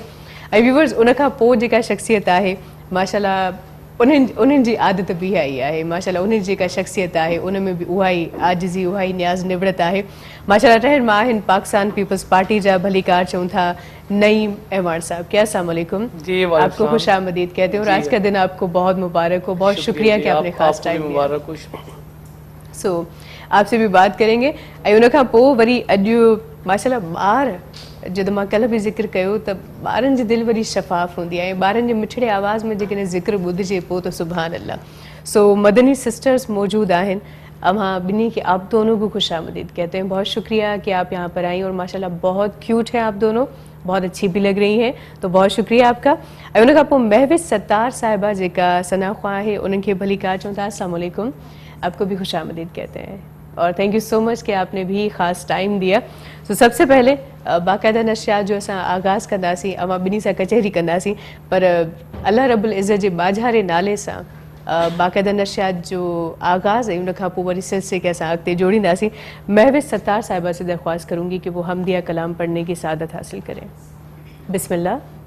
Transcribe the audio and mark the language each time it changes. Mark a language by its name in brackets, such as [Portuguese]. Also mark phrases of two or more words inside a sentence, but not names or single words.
[Sindhi] ऐं व्यूवर्स, उन खां पोइ जेका शख़्सियत आहे [Arabic] ما شاء الله [Sindhi] उन्हनि जी आदत बि इहा ई आहे। [Arabic] ما شاء الله [Sindhi] उन्हनि जी जेका शख़्सियत आहे उन में बि उहा ई आजिज़ी, उहा ई न्याज़ निवड़त आहे। [Arabic] ما شاء الله [Sindhi] रहनुमा आहिनि पाकिस्तान पीपल्स पार्टी जा, भली कार चऊं था नईम अहवान साहब। [Urdu] کیا [Arabic] السلام علیکم [Urdu] جی۔ آپ کو خوش آمدید کہتے ہیں اور آج کا دن آپ کو بہت مبارک ہو. بہت شکریہ کہ آپ نے خاص ٹائم دیا. سو آپ سے بھی بات کریں گے. [Sindhi] ऐं उन खां पोइ वरी अॼु [Arabic] ما شاء الله [Sindhi] ॿार, जॾहिं मां कल्ह बि ज़िक्र कयो त ॿारनि जी दिलि वरी शफ़ाफ़ हूंदी आहे। ॿारनि जे मिठड़े आवाज़ में जेकॾहिं ज़िक्र ॿुधिजे पोइ त [Arabic] سبحان الله. [Sindhi] सो मदनी सिस्टर्स मौजूद आहिनि। अव्हां ॿिन्ही खे [Urdu] آپ دونوں کو خوش آمدید کہتے ہیں. بہت شکریہ کہ آپ یہاں پر آئی اور [Arabic] ما شاء الله [Urdu] بہت کیوٹ ہیں آپ دونوں، بہت اچھی بھی لگ رہی ہیں، تو بہت شکریہ آپ کا. [Sindhi] ऐं उन खां पोइ महविश सत्तार साहिबा जेका सना ख्वां आहे, उन्हनि खे भली कार चऊं था [Arabic] السلام علیکم. [Urdu] آپ کو بھی خوش آمدید کہتے ہیں اور [English] thank you so much [Urdu] کہ آپ نے بھی خاص ٹائم دیا. تو سب سے پہلے [Sindhi] बाकायदा नशियात जो असां आगाज़ कंदासीं, अवां ॿिन्ही सां कचहरी कंदासीं, पर [Arabic] الله رب العزة [Sindhi] जे बाझारे नाले सां बाकायदा नशियात जो आगाज़ ऐं उन खां पोइ वरी सिलसिले खे असां अॻिते जोड़ींदासीं। [Urdu] مہوش ستار صاحبہ سے درخواست کروں گی کہ وہ حمدیہ کلام پڑھنے کی سعادت حاصل کریں. بسم اللہ.